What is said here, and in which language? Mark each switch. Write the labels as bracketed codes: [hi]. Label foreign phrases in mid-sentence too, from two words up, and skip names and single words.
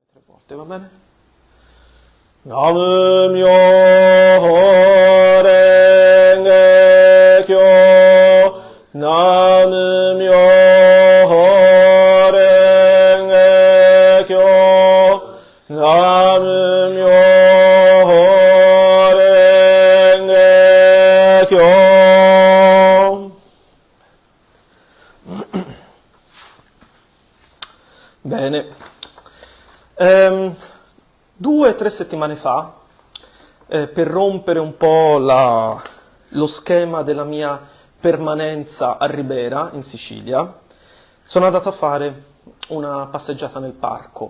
[it] Forte, va bene? [ja] 南無妙 蓮華経、南無妙 蓮華経、南無妙 蓮華経. [it] Bene. 2 o 3 settimane fa, per rompere un po' lo schema della mia permanenza a Ribera, in Sicilia, sono andato a fare una passeggiata nel parco.